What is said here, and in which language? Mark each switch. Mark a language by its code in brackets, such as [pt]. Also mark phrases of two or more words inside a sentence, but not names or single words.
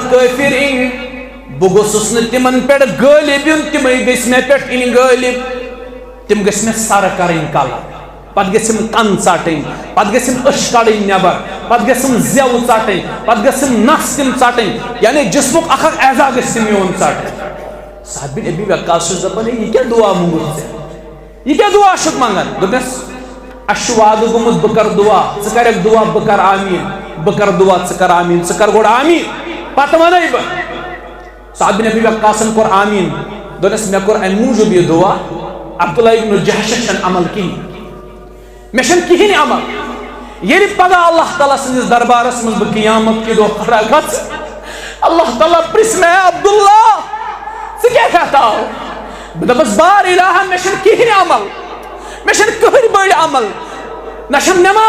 [ks] کٲفِر یِنۍ بہٕ گوٚژھُس نہٕ تِمن پٮ۪ٹھ غٲلب یُن تِمے گژھِ مےٚ پٮ۪ٹھ یِنۍ غٲلب تِم گژھِ مےٚ سرٕ کرٕنۍ کلم پتہٕ گژھِم کن ژٹٕنۍ پتہٕ گژھِم أچھ کڑٕنۍ نٮ۪بر پتہٕ گژھِم زٮ۪و ژٹٕنۍ پتہٕ گژھِم نس تِم ژٹٕنۍ یعنی جسمُک اکھ اکھ اعضا گژھِ تِم میون ژٹٕنۍ سعد بن ابی وقاص چھُس دپان یہِ کیٛاہ دعا موٚنگُتھ ژےٚ یہِ کیٛاہ دعا چھُکھ منگان دوٚپنس اسہِ چھُ وعدٕ گوٚمُت بہٕ کرٕ دعا ژٕ کرکھ دعا بہٕ کرٕ آمیٖن بہٕ کرٕ دعا ژٕ کر آمیٖن ژٕ کر گۄڈٕ آمیٖن پتہٕ ونے بہٕ سعد بن ابی وقاصن کوٚر آمیٖن دوٚپنس مےٚ کوٚر امہِ موٗجوٗب یہِ دعا عبداللہ ابن جحشس چھنہٕ عمل کِہیٖنۍ مےٚ چھنہٕ کِہیٖنۍ عمل ییٚلہِ پگاہ اللہ تعالیٰ سٕنٛدِس دربارس منٛز بہٕ قیامت کہِ دۄہ کھڑا گژھٕ اللہ تعالیٰ پرژھِ مےٚ عبداللہ ژٕ کیٛاہ کتھ آو بہٕ دپس بار الہ مےٚ چھنہٕ کِہیٖنۍ عمل مےٚ چھنہٕ کٕہٕنۍ بٔڑۍ عمل نہ چھم